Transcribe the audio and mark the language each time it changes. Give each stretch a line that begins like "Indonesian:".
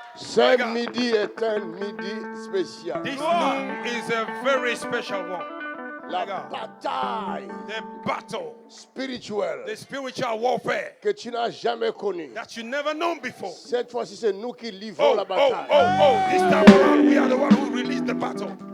French: Ce midi est un midi spécial.
English: This noon is a very special one.
French: La bataille,
English: the battle,
French: spirituelle,
English: the spiritual warfare
French: que tu n'as jamais connue.
English: That you never known before.
French: Cette fois-ci, c'est nous qui livrons la bataille.
English: This time around, we are the one who released the battle.